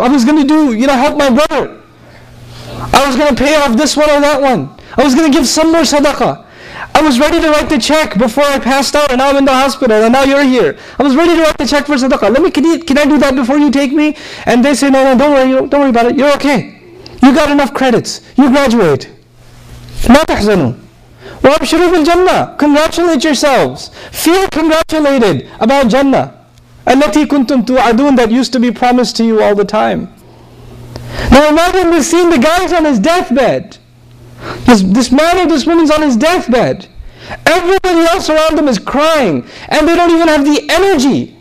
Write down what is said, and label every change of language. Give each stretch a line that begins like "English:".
English: I was going to do, help my brother. I was going to pay off this one or that one. I was going to give some more sadaqah. I was ready to write the check before I passed out, and now I'm in the hospital, and now you're here. I was ready to write the check for sadaqah. Can I do that before you take me? And they say, no, don't worry about it. You're okay. You got enough credits. You graduate.
Arabic: لا تحزنوا وابشروا بالجنة.
English: Congratulate yourselves. Feel congratulated about Jannah.
Arabic: التي كنتم توعدون,
English: that used to be promised to you all the time. Now imagine this scene, the guy's on his deathbed. This man or this woman's on his deathbed. Everybody else around them is crying, and they don't even have the energy.